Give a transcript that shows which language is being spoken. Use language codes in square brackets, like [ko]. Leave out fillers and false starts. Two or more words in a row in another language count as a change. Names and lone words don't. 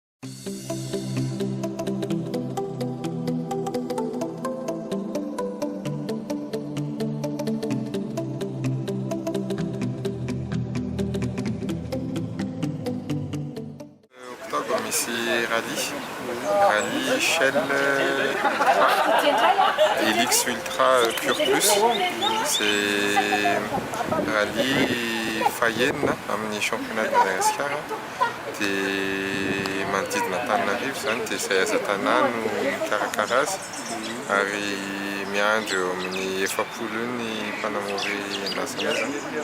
[fr] Octobre, mais c'est rallye Shell Helix Ultra Pure Plus. C'est rallye Fayenne, amin'ny championnat de Madagascar. [mg] Dia manodidina Antananarivo zany, dia izay aza tanàna no mikarakara azy ary miandry eo amin'ny 70 ny mpanamory an'azy zany.